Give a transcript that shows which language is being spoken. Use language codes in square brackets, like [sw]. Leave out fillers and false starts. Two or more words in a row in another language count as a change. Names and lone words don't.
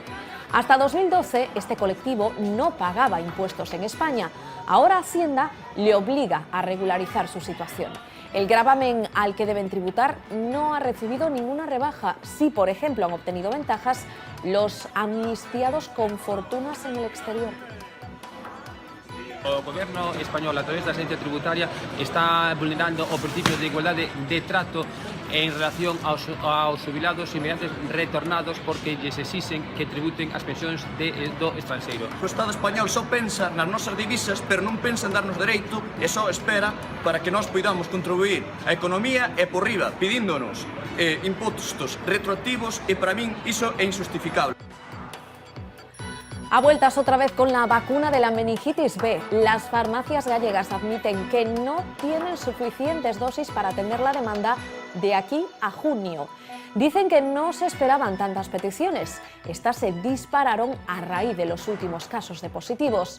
[es] Hasta 2012 este colectivo no pagaba impuestos en España. Ahora Hacienda le obliga a regularizar su situación. El gravamen al que deben tributar no ha recibido ninguna rebaja. Sí, por ejemplo, han obtenido ventajas los amnistiados con fortunas en el exterior. [gl] O goberno español, a través da xencia tributaria, está vulnerando o principio de igualdade de trato en relación aos xubilados inmigrantes retornados porque lles exixen que tributen as pensións do estranxeiro. O Estado español só pensa nas nosas divisas, pero non pensa en darnos dereito e só espera para que nós poidamos contribuir a economía e por riba, pidíndonos impostos retroactivos e para min iso é injustificable. [es] A vueltas otra vez con la vacuna de la meningitis B. Las farmacias gallegas admiten que no tienen suficientes dosis para atender la demanda de aquí a junio. Dicen que no se esperaban tantas peticiones. Estas se dispararon a raíz de los últimos casos de positivos.